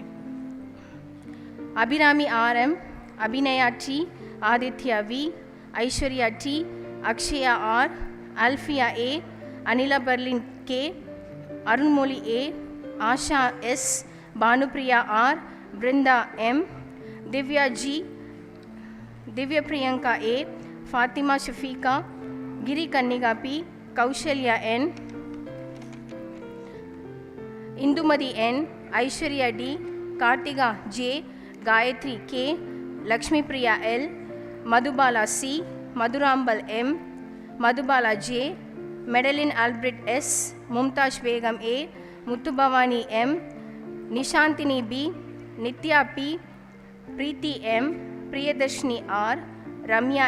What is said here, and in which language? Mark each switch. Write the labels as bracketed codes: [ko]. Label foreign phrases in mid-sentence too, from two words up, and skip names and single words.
[en] Abhirami R.M., Abhinaya T., Aditya V., Aishwarya T., Akshaya R., Alfia A., Anila Berlin K., Arunmoli A., Asha S., Bhanupriya R., Brinda M., Divya G., Divya Priyanka A., Fatima Shafiqa, Giri Kanniga P., Kaushalya N., Indumadi N., Aishwarya D., Kartiga J., Gayatri K., Lakshmi Priya L., Madhubala C., Madhurambal M., Madhubala J., Madeline Albert S., Mumtaj Begum A., Muttubhavani M., Nishantini B., Nitya P., Preeti M., Priyadarshini R., Ramya